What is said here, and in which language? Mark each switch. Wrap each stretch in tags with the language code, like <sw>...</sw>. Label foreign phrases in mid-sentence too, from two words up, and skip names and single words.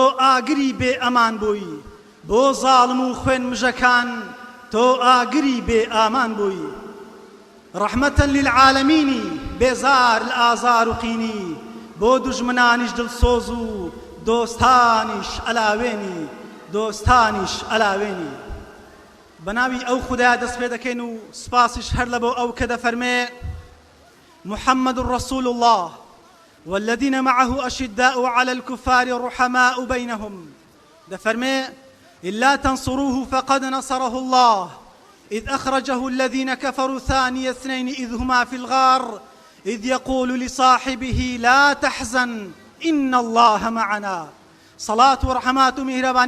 <ckb>ئاگری بێ ئەمان بووی بۆ زاڵم و خوێن مژەکان تۆ ئاگری بێ ئامان بووی</ckb> <ar>ڕەحمەتەن للعالەمینی</ar> <ckb>بێزار لە ئازار و قینی بۆ دوژمنانیش دڵسۆز و دۆستانیش ئەلاوێنی دۆستانیش ئەلاوێنی بەناوی ئەو خودایە دەست پێ دەکەین و سپاسیش هەر لە بۆ ئەو کە دەفەرمێ</ckb> <ar>محمد رسول الله والذين معه أشداء على الكفار رحماء بينهم دفرمي إلا تنصروه فقد نصره الله إذ أخرجه الذين كفروا ثاني اثنين إذ هما في الغار إذ يقول لصاحبه لا تحزن إن الله معنا صلاة ورحمات مهربان</ar>